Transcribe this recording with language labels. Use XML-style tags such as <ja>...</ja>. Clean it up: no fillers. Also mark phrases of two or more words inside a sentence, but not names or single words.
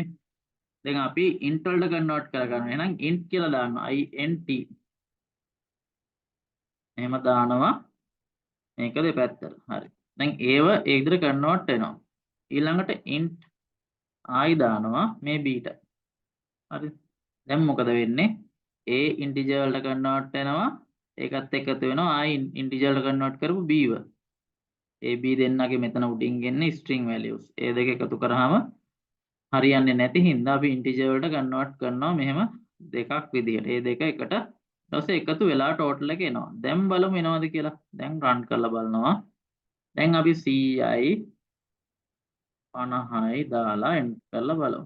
<si>දැන් අපි int වලට කන්වර්ට් කරගන්නවා. එහෙනම් int කියලා දානවා. int. එහෙම දානවා මේක දෙපැත්තට. හරි. දැන් ඒව ඒ විදිහට කන්වර්ට් වෙනවා. ඊළඟට int i දානවා මේ b ට. හරි. දැන් මොකද වෙන්නේ? a integer වලට convert වෙනවා. ඒකත් එකතු වෙනවා i integer වලට convert කරපු b ව. a b දෙන්නගේ මෙතන උඩින් ගෙන්නේ</si> <en>string values.</en> <si>ඒ දෙක එකතු කරාම හරියන්නේ නැති හින්දා අපි integer වලට convert කරනවා මෙහෙම දෙකක් විදිහට. ඒ දෙක එකට ඊට පස්සේ එකතු වෙලා total එක එනවා. දැන් බලමු එනවද කියලා. දැන් run කරලා බලනවා. දැන් අපි 100යි 50යි දාලා enter කරලා බලමු.</si>